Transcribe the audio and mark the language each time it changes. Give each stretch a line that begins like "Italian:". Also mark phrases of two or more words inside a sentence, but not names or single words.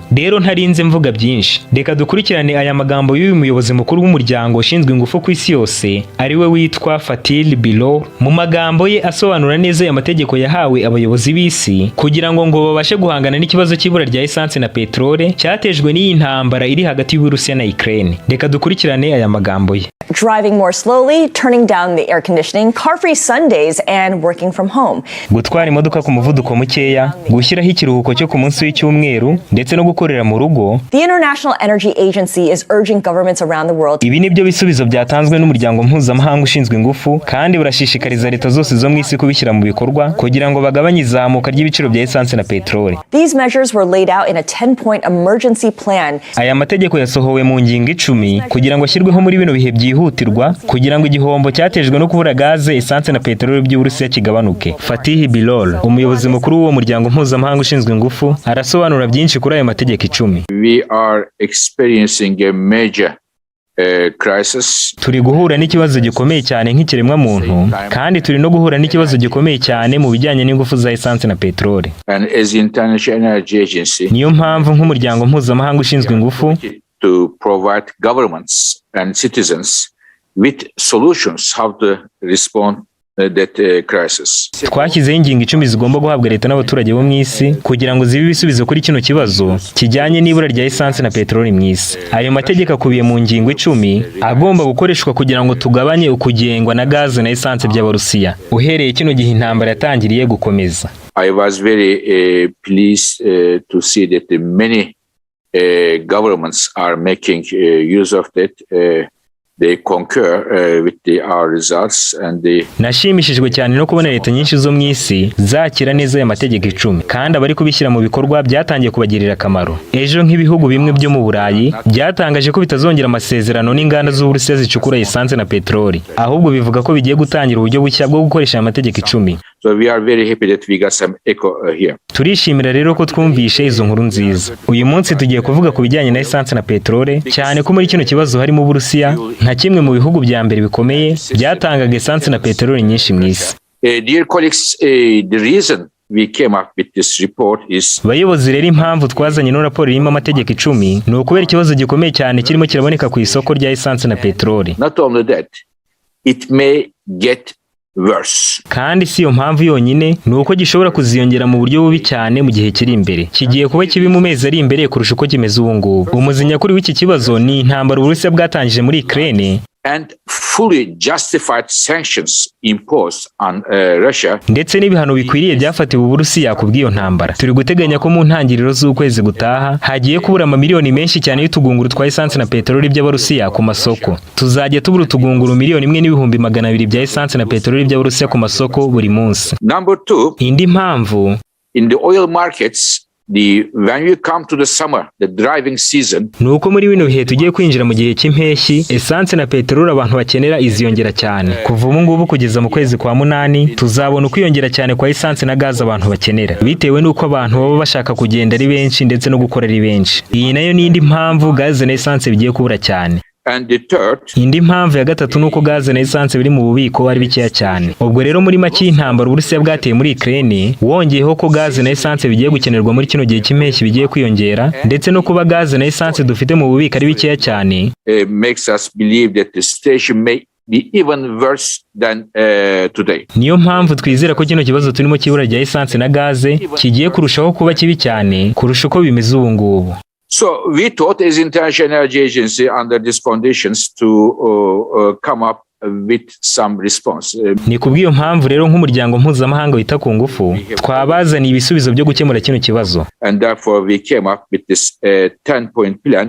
Kinyarwanda: Rero ntarinze mvuga byinshi, reka dukurikirane aya magambo y'uyu muyobozi mukuru w'umuryango ushinzwe ingufu ku isi yose ari we witwa Fatih Birol, mu magambo ye asobanura neza aya mategeko yahawe abayobozi b'isi kugira ngo babashe guhangana n'ikibazo cy'ibura rya essence na peterole cyatejwe n'iyi ntambara iri hagati y'Uburusiya na Ukraine. Reka dukurikirane aya magambo ye.
English: Driving more slowly, turning down the air conditioning, car-free Sundays, and working from home.
Kinyarwanda: Gutwara imodoka ku muvuduko mukeya, gushyiraho ikiruhuko cyo ku munsi w'icyumweru, ndetse no gukorera mu rugo.
English: The International Energy Agency is urging governments around the world.
Kinyarwanda: Ibi nibyo bisubizo byatanzwe n'umuryango mpuzamahanga ushinzwe ingufu, kandi burashishikariza leta zose zo mu isi kubishyira mu bikorwa kugira ngo bagabanye izamuka ry'ibiciro bya essence na peterole.
English: These measures were laid out in a 10-point emergency plan.
Kinyarwanda: Aya mategeko yasohowe mu ngingo 10 kugira ngo ashyirweho muri bino bihe byihutirwa kugira ngo igihombo cyatejwe no kubura gaze, essence na peterole by'Uburusiya kigabanuke. Fatih Birol, umuyobozi mukuru w'uwo muryango mpuzamahanga ushinzwe ingufu, arasobanura byinshi kuri aya mategeko 10.
English: We are experiencing a major crisis.
Kinyarwanda: Turi guhura n'ikibazo gikomeye cyane nk'ikiremwa muntu, kandi turi no guhura n'ikibazo gikomeye cyane mu bijyanye n'ingufu za essence na peterole.
English: And as the International Energy Agency,
Kinyarwanda: niyo mpamvu nk'umuryango mpuzamahanga ushinzwe ingufu
English: to provide governments and citizens with solutions how to respond that crisis.
Kinyarwanda: Twashyizeho ingingo 10 zigomba guhabwa leta n'abaturage bo mu isi kugira ngo zibe ibisubizo kuri kino kibazo kijyanye n'ibura rya essence na peteroli mu isi. Ayo mategeko akubiye mu ngingo 10 agomba gukoreshwa kugira ngo tugabanye ukugengwa na gaze na essence by'Abarusiya uhereye kino gihe intambara yatangiriye gukomeza.
English: I was very pleased to see that many governments are making use of that. They concur with our results and they.
Kinyarwanda: Nashimishijwe cyane no kubona leta nyinshi zo mu isi zakira neza aya mategeko 10 kandi abari kubishyira mu bikorwa byatangiye kubagirira akamaro. Ejo nk'ibihugu bimwe byo mu Burayi byatangaje ko bitazongera amasezerano n'inganda z'Uburusiya zicukura essence na peteroli, ahubwo bivuga ko bigiye gutangira uburyo bushya bwo gukoresha amategeko 10.
English: So we are very happy that we got some echo here.
Kinyarwanda: Turishimira rero ko twumvishe izo nkuru nziza. Uyu munsi tugiye kuvuga ku bijyanye na essence na peterole, cyane ko muri kino kibazo harimo Uburusiya nka kimwe mu bihugu bya mbere bikomeye byatangaga essence na peterole nyinshi mu isi.
English: Dear colleagues, the reason we came up with this report is.
Kinyarwanda: Bayobozi rero impamvu twazanye no raporo irimo amategeko 10 ni ukubera ikibazo gikomeye cyane kirimo kiraboneka ku isoko rya essence na peterole.
English: Not only that, it may get worse.
Kinyarwanda: Kandi si yo mpamvu yonyine, ni uko gishobora kuziyongera mu buryo bubi cyane mu gihe kiri imbere. Kigiye kuba kibi mu mezi ari imbere kurusha uko kimeze ubu ngubu. Umuzinya kuri w'iki kibazo ni intambara Uburusiya bwatangije muri Ukraine
English: and fully justified sanctions imposed on Russia.
Kinyarwanda: Ndetse n'ibihano bikwiriye byafatiwe Uburusiya ku bw'iyo ntambara. Turi guteganya ko mu ntangiriro z'ukwezi gutaha hagiye kubura amamiliyoni menshi cyane y'utugunguru twa essence na peteroli by'Abarusiya ku masoko. Tuzajya tubura utugunguru 1,200,000 bya essence na peteroli by'Abarusiya ku masoko buri munsi.
English: Number 2,
Kinyarwanda: indi mpamvu,
English: in the oil markets, when you come to the summer, the driving season,
Kinyarwanda: nuko muri bino bihe tugiye kwinjira mu gihe cy'impeshyi, essence na peteroli abantu bakenera iziyongera cyane. Kuva ubu ngubu kugeza mu kwezi kwa 8 tuzabona ukwiyongera cyane kwa essence na gaze abantu bakenera, bitewe n'uko abantu baba bashaka kugenda ari benshi ndetse no gukora ari benshi. Iyi nayo ni indi mpamvu gaze na essence bigiye kubura cyane.
English: And the third,
Kinyarwanda: indi mpamvu ya gatatu nuko gaze na esanse biri mu bubiko ari bikeya cyane. Ubwo rero muri make y'intambara Uburusiya bwateye muri Ukraine, wongeyeho ko gaze na esanse bigiye gukenerwa muri kino gihe cy'impeshyi bigiye kwiyongera, ndetse no kuba gaze na esanse dufite mu bubiko ari bikeya cyane,
English: makes us believe that the situation may be even worse than today.
Kinyarwanda: Niyo mpamvu twizera ko kino kibazo turimo cy'ibura rya esanse na gaze kigiye kurushaho kuba kibi cyane kurusha uko bimeze ubu ngubu.
English: So we thought as International Energy Agency under these conditions to come up with some response.
Kinyarwanda: Ni kubw'iyo mpamvu rero nk'umuryango mpuzamahanga wita ku ngufu twabazaniye ibisubizo byo gukemura kino kibazo.
English: And therefore we came up with this 10-point plan.